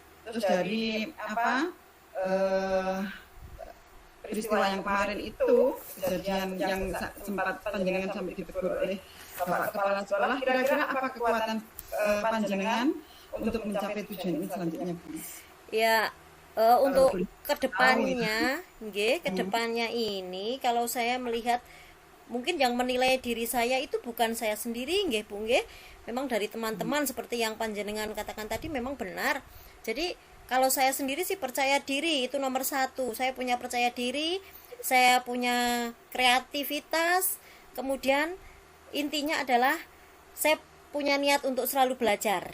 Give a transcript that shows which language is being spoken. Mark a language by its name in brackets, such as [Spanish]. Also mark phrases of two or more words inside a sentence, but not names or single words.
[Indonesian] Terus dari apa peristiwa yang kemarin itu, kejadian yang sempat panjenengan sampai ditegur oleh Bapak Kepala Sekolah, kira-kira apa kekuatan panjenengan untuk mencapai tujuan ini selanjutnya, Bu? Ya, untuk kedepannya, kedepannya ini kalau saya melihat mungkin yang menilai diri saya itu bukan saya sendiri, [Javanese] nggih Bu, nggih. [Indonesian] Memang dari teman-teman seperti yang panjenengan katakan tadi memang benar. Jadi kalau saya sendiri sih percaya diri itu nomor satu. Saya punya percaya diri, saya punya kreativitas, kemudian intinya adalah saya punya niat untuk selalu belajar.